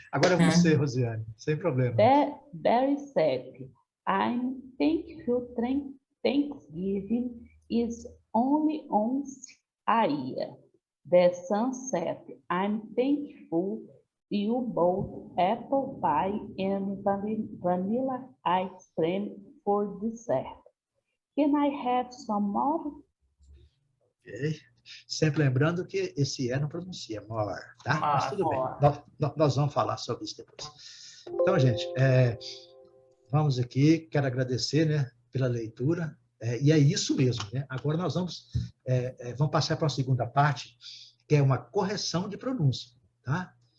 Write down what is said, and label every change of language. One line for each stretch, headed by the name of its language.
Portuguese: Agora você, Rosiane, sem problema.
English: Barry said, I'm thankful Thanksgiving is only once a year. The son said, I'm thankful you bought apple pie and vanilla ice cream for dessert. Can I have some more?
Portuguese: Ok. Sempre lembrando que esse não pronuncia more, tá? Mas tudo bem.
English: More.
Portuguese: Nós vamos falar sobre isso depois. Então, gente, vamos aqui. Quero agradecer, né, pela leitura. E é isso mesmo, né? Agora nós vamos passar para a segunda parte, que é uma correção de pronúncia, tá?